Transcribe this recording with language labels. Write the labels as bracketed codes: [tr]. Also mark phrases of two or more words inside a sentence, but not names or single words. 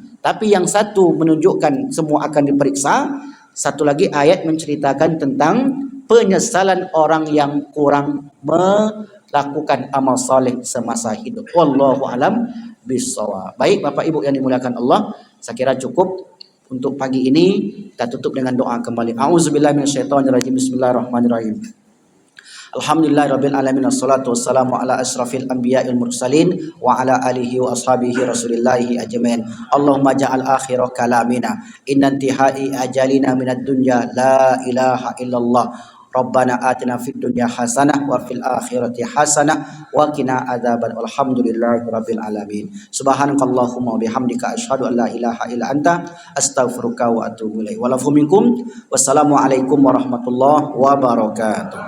[id] Tapi yang satu menunjukkan semua akan diperiksa, satu lagi ayat menceritakan tentang penyesalan orang yang kurang melakukan amal saleh semasa hidup. [ar] والله أعلم بالصواب. [id] Baik Bapak Ibu yang dimuliakan Allah, saya kira cukup untuk pagi ini. Kita tutup dengan doa kembali. [ar] أعوذ بالله من الشيطان الرجيم. بسم الله الرحمن الرحيم. الحمد لله رب العالمين، والصلاة والسلام على أشرف الأنبياء المرسلين وعلى آله وأصحابه رسول الله أجمعين. اللهم اجعل آخر كلامنا عند انتهاء أجلنا من الدنيا لا إله إلا الله. ربنا آتنا في الدنيا حسنة وفي الآخرة حسنة وقنا عذابا. الحمد لله رب العالمين. سبحانك اللهم وبحمدك أشهد أن لا إله إلا أنت أستغفرك وأتوب إليك. والعفو منكم. والسلام عليكم ورحمة الله وبركاته.